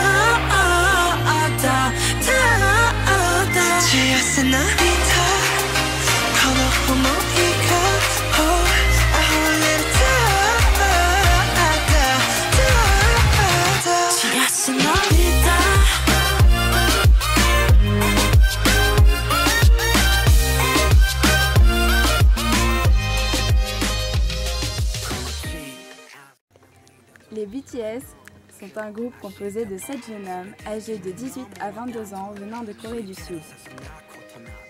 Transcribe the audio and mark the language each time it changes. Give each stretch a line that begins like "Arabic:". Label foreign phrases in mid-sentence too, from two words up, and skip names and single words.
Japanese: 幸せな涙この想いが溢れる幸せな涙
French: Les BTS sont un groupe composé de 7 jeunes hommes âgés de 18 à 22 ans venant de Corée du Sud.